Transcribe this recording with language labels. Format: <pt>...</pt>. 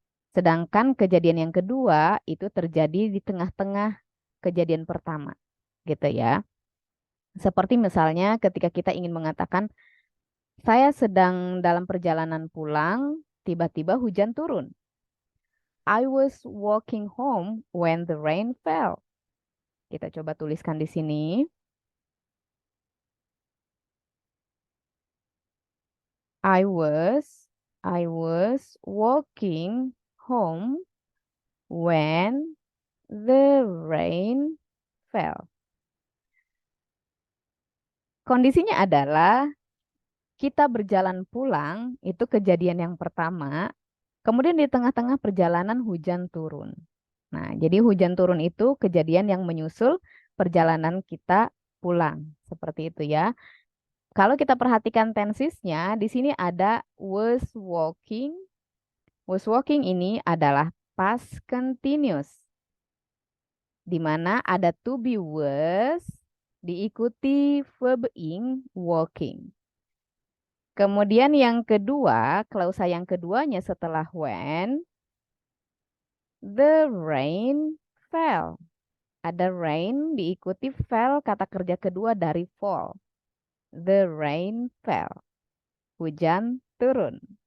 <id>Sedangkan kejadian yang kedua itu terjadi di tengah-tengah kejadian pertama, gitu ya. Seperti misalnya ketika kita ingin mengatakan saya sedang dalam perjalanan pulang, tiba-tiba hujan turun.</id> <en>I was walking home when the rain fell.</en> <id>Kita coba tuliskan di sini.</id> <en>I was I was walking home when the rain fell.</en> <id>Kondisinya adalah kita berjalan pulang, itu kejadian yang pertama. Kemudian di tengah-tengah perjalanan hujan turun. Nah, jadi hujan turun itu kejadian yang menyusul perjalanan kita pulang. Seperti itu ya. Kalau kita perhatikan tensesnya, di sini ada was walking. Was walking ini adalah past continuous. Di mana ada to be was diikuti verb ing walking. Kemudian yang kedua, klausa yang keduanya setelah when,</id> <en>the rain fell.</en> <id>Ada rain diikuti fell kata kerja kedua dari fall.</id> <en>The rain fell.</en> <id>Hujan turun.</id>